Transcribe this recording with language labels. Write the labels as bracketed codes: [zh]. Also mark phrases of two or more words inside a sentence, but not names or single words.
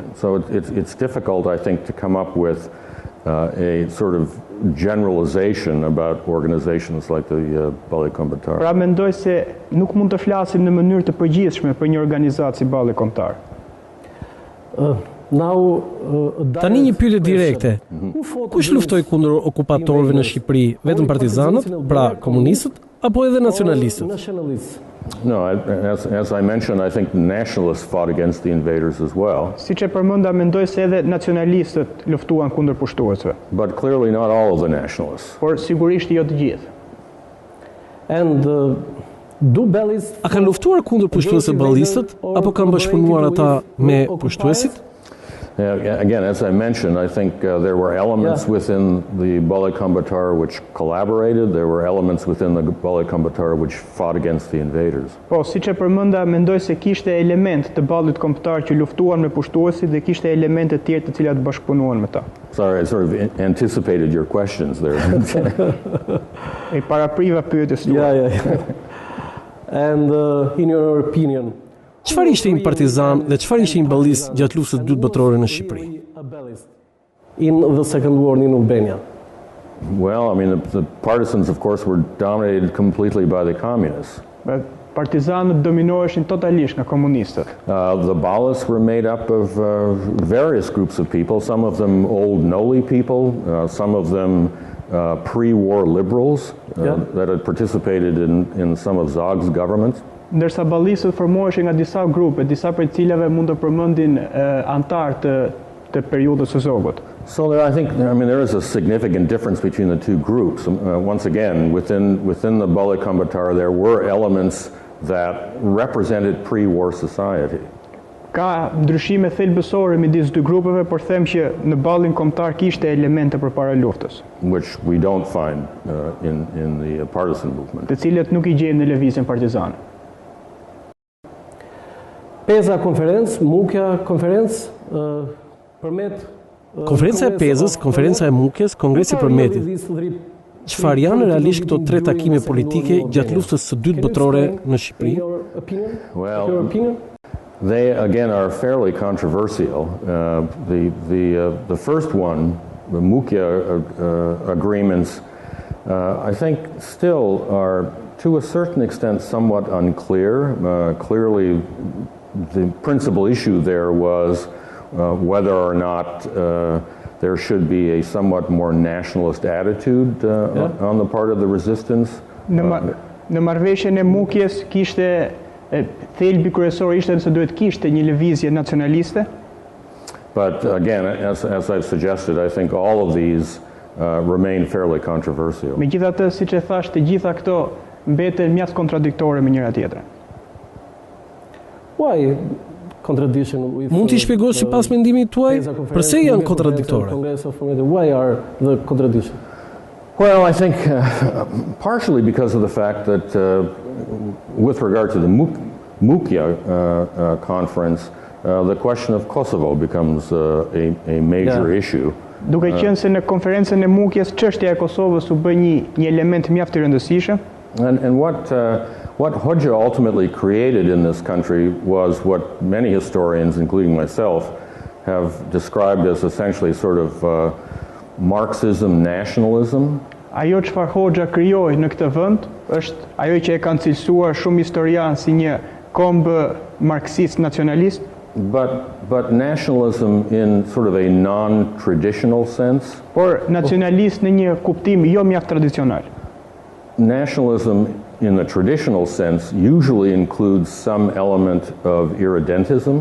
[en] So it's difficult, I think, to come up with a sort of generalization about organizations like the Balli Kombatar. [sq] Pra mendoj se nuk mund të flasim në mënyrë të përgjithshme për një organizatë si Balli Kombëtar. Tani një pyetje direkte. Kush luftoi kundër okupatorëve në Shqipëri? Vetëm partizanët, pra komunistët, apo edhe nacionalistët? [en] Nationalists. No, as I mentioned, I think the nationalists fought against the invaders as well. [sq] Siç e përmenda, mendoj se edhe nacionalistët luftuan kundër pushtuesve. [en] But clearly not all of the nationalists. [sq] Por sigurisht jo të gjithë. [en] And do bellies [sq] A kanë luftuar kundër pushtuesve ballistët apo kanë bashkëpunuar ata me pushtuesit? [en] Again, as I mentioned, I think there were elements within the Balli Kombëtar which collaborated. There were elements within the Balli Kombëtar which fought against the invaders. [sq] Po, siç e përmenda, mendoj se kishte element të ballit kombëtar që luftuan me pushtuesit dhe kishte elemente të tjerë të cilat bashkëpunuan me ta. [en] Sorry, I sort of anticipated your questions there. [sq] E parapriva pyetjes tuaja. [en] And in your opinion, [sq] Çfarë ishte një partizan dhe çfarë ishte një ballist gjatë luftës së dytë botërore në Shqipëri? [en] In the Second War in Albania? Well, I mean, the partisans, of course, were dominated completely by the communists. [sq] Partizanët dominoheshin totalisht nga komunistët. [en] The Ballists were made up of various groups of people, some of them old Noli people, some of them pre-war liberals that had participated in some of Zog's governments. [sq] Ndërsa ballistët formoheshin nga disa grupe, disa prej cilave mund të përmendin antar të periudhës së Zogut. [en] So I mean, there is a significant difference between the two groups. Once again, within the Balli Kombëtar, there were elements that represented pre-war society. [sq] Ka ndryshime thelbësore midis dy grupeve, por them që në ballin kombëtar kishte elemente përpara luftës, [en] which we don't find in the partisan movement. [sq] Të cilët nuk i gjejmë në lëvizjen partizane. Peza konferencë, Mukja konferencë, përmet Konferenca e Pezës, konferenca e Mukjes, kongresi përmetit. Çfarë janë realisht këto tre takime politike gjatë luftës së dytë botërore në Shqipëri? [en] Well, they again are fairly controversial. The first one, the Mukja agreements, I think still are to a certain extent somewhat unclear. Clearly, the principal issue there was whether or not there should be a somewhat more nationalist attitude on the part of the resistance. [sq] Në marrëveshjen e Mukjes kishte thelbi kryesor ishte se duhet kishte një lëvizje nacionaliste. [en] But again, as I've suggested, I think all of these remain fairly controversial. [sq] Megjithatë, siç e thash, të gjitha këto mbeten mjaft kontradiktore me njëra tjetrën. [en] Why contradiction with? [sq] Mund t'i shpjegosh sipas mendimit tuaj pse janë kontradiktore? [en] Why are the contradiction? Well, I think partially because of the fact that with regard to the Mukja conference, the question of Kosovo becomes a major issue. [sq] Duke qenë se në konferencën e Mukjes çështja e Kosovës u bë një element mjaft I rëndësishëm. [en] And what Hoxha ultimately created in this country was what many historians, including myself, have described as essentially sort of Marxism nationalism. [sq] Ajo çfarë Hoxha krijoi në këtë vend është ajo që e kanë cilësuar shumë historianë si një kombë marksist nacionalist. [en] But nationalism in sort of a non-traditional sense. [sq] Por nacionalist në një kuptim jo mjaft tradicional. [en] Nationalism in the traditional sense usually includes some element of irredentism.